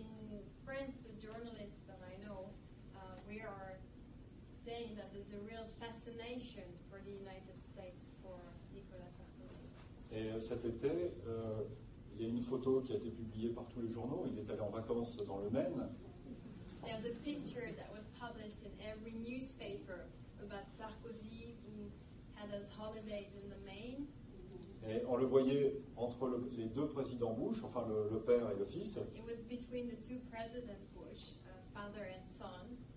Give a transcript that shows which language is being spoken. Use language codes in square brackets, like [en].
[en] In France, the journalists that I know, we are saying that there's a real fascination for the United States for Nicolas Sarkozy. [fr] Et cet été, il y a une photo qui a été publiée par tous les journaux. Il est allé en vacances dans le Maine. [en] There's a picture that was published in every newspaper about Sarkozy who had his holidays in the Maine. [fr] Et on le voyait entre les deux présidents Bush, enfin le père et le fils, [en] It was between the two President Bush, father and son,